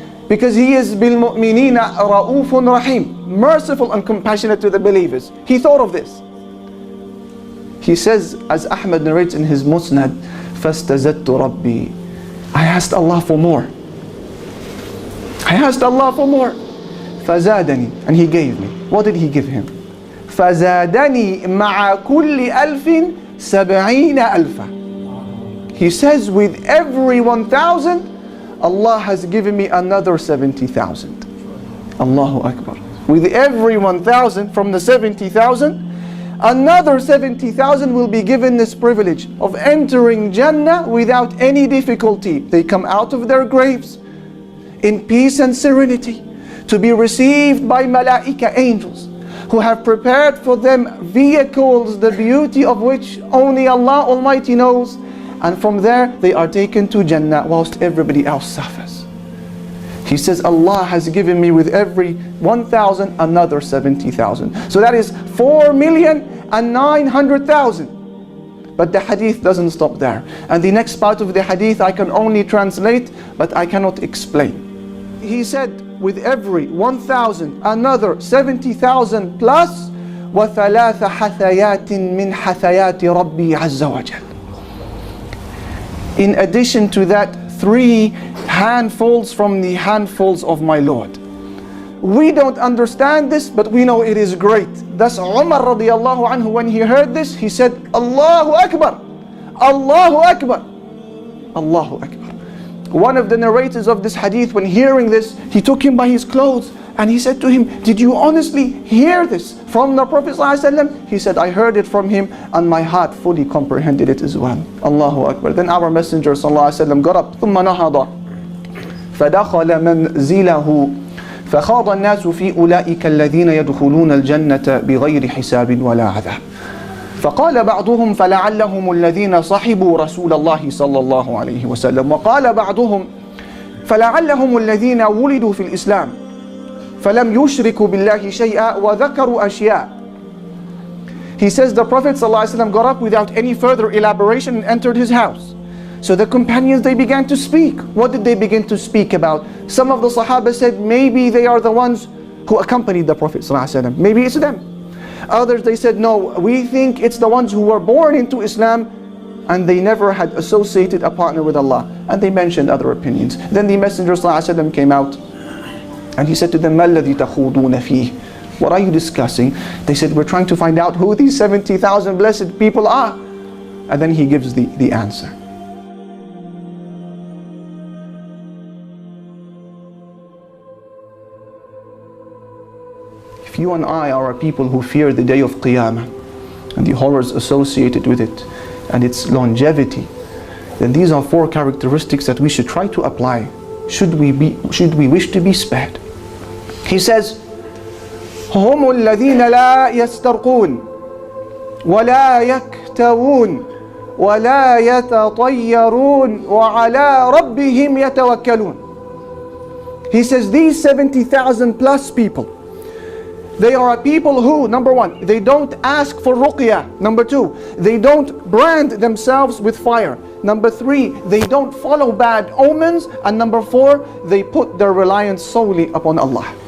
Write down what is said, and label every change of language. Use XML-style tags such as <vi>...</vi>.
<en>Because he is bil mu'minina ra'ufun rahim, merciful and compassionate to the believers. He thought of this. He says, as Ahmad narrates in his Musnad,</en> <ar>فَاسْتَزَدْتُ رَبِّي,</ar> <en>I asked Allah for more. I asked Allah for more.</en> <ar>فَزَادَنِي,</ar> <en>and He gave me. What did He give him?</en> <ar>فَزَادَنِي مَعَ كُلِّ أَلْفٍ سَبْعِينَ أَلْفًا.</ar> <en>He says, with every 1,000, Allah has given me another 70,000. Allahu Akbar. With every 1,000 from the 70,000, another 70,000 will be given this privilege of entering Jannah without any difficulty. They come out of their graves in peace and serenity to be received by malaika, angels, who have prepared for them vehicles, the beauty of which only Allah Almighty knows. And from there they are taken to Jannah whilst everybody else suffers. He says, Allah has given me with every 1,000 another 70,000. So that is 4,900,000. But the hadith doesn't stop there. And the next part of the hadith I can only translate, but I cannot explain. He said, with every 1,000 another 70,000 plus</en> <ar>وثلاث حثيات من حثيات ربي عز وجل.</ar> <en>In addition to that, 3 handfuls from the handfuls of my Lord. We don't understand this, but we know it is great. Thus Umar radiallahu anhu, when he heard this, he said, Allahu Akbar, Allahu Akbar, Allahu Akbar. One of the narrators of this hadith, when hearing this, he took him by his clothes and he said to him, did you honestly hear this from the Prophet ﷺ? He said, I heard it from him and my heart fully comprehended it as well. Allahu Akbar. Then our Messenger ﷺ got up,</en> <ar>ثم نهض فدخل منزله فخاض الناس في أولئك الذين يدخلون الجنة بغير حساب ولا عذاب. فقال بعضهم فلعلهم الذين صحبوا رسول الله صلى الله عليه وسلم. وقال بعضهم فلعلهم الذين ولدوا في الإسلام فلم يشركوا بالله شيئا وذكروا أشياء.</ar> <en>He says the Prophet ﷺ got up without any further elaboration and entered his house. So the companions, they began to speak. What did they begin to speak about? Some of the Sahaba said maybe they are the ones who accompanied the Prophet ﷺ. Maybe it's them. Others, they said no, we think it's the ones who were born into Islam and they never had associated a partner with Allah. And they mentioned other opinions. Then the Messenger ﷺ came out and he said to them,</en> <ar>مَا الَّذِي تَخُوضُونَ فِيهِ?</ar> <en>What are you discussing? They said, we're trying to find out who these 70,000 blessed people are. And then he gives the answer. If you and I are a people who fear the day of Qiyamah and the horrors associated with it and its longevity, then these are 4 characteristics that we should try to apply should we wish to be spared. He says,</en> <ar>هم الذين لا يسترقون ولا يكتوون ولا يتطيرون وعلى ربهم يتوكلون.</ar> <en>He says these 70,000 plus people, they are people who, number 1, they don't ask for ruqyah. Number 2, they don't brand themselves with fire. Number 3, they don't follow bad omens. And number 4, they put their reliance solely upon Allah.</en>